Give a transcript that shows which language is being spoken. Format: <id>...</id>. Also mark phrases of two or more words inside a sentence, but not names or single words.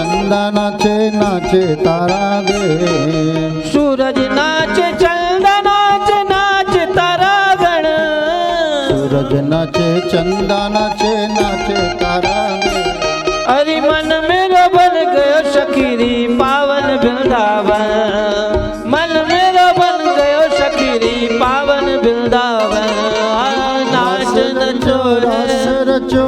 <gu>ચંદા નાચે નાચે તારા ગે સૂરજ નાચે ચંદા નાચે નાચે તારા ગણ સૂરજ નાચે ચંદા નાચે નાચે તારા ગે</gu> <hi>हरि मन मेरो बन गयो सखीरी पावन वृंदावन मन मेरो बन गयो सखीरी पावन वृंदावन नाच नचो रस रचो</hi>